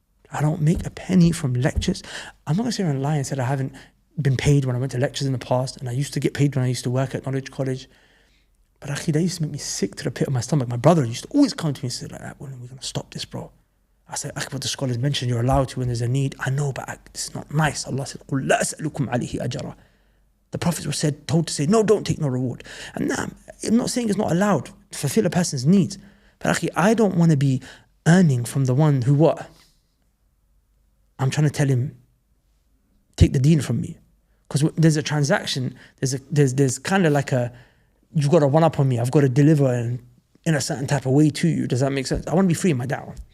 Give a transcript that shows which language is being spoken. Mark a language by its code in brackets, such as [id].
[en] I don't make a penny from lectures. I'm not going to sit here and lie and say I haven't been paid when I went to lectures in the past, and I used to get paid when I used to work at Knowledge College. But actually, that used to make me sick to the pit of my stomach. My brother used to always come to me and say like that, when are we going to stop this, bro? I said, what the scholars mentioned, you're allowed to when there's a need. I know, but this is not nice. Allah said, [ar] قُلْ لَا أَسْأَلُكُمْ عَلَيْهِ أَجْرًا. [en] The prophets were told to say, no, don't take no reward. And nah, I'm not saying it's not allowed to fulfill a person's needs. But actually, I don't want to be earning from the one who what? I'm trying to tell him, take the deen from me. Because there's a transaction, there's kind of like you've got to one up on me, I've got to deliver in a certain type of way to you. Does that make sense? I want to be free in my da'wah.